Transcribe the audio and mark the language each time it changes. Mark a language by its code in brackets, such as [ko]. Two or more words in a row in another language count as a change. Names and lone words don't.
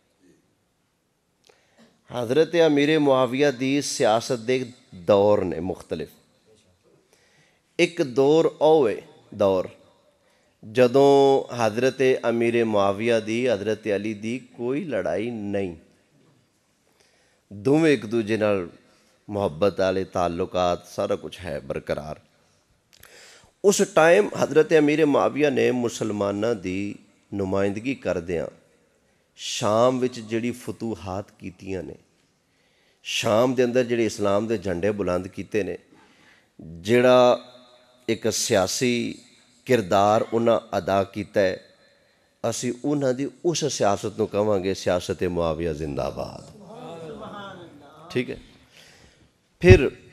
[pa] حضرت امیر معاویہ دی سیاست دے دور نے مختلف ایک دور اوے دور جدوں حضرت امیر معاویہ دی حضرت علی دی کوئی لڑائی نہیں دونوں ایک دوجے نال محبت والے تعلقات سارا کچھ ہے برقرار اس ٹائم حضرت امیر معاویہ نے مسلمانوں دی نمائندگی کردیاں شام وچ جڑی فتوحات کیتیاں نے شام دے اندر جڑے اسلام دے جھنڈے بلند کیتے نے جڑا ایک سیاسی کردار انہاں ادا کیتا ہے اسی انہاں دی اس سیاست نو کہاں گے سیاست معاویہ زندہ باد ٹھیک ہے پھر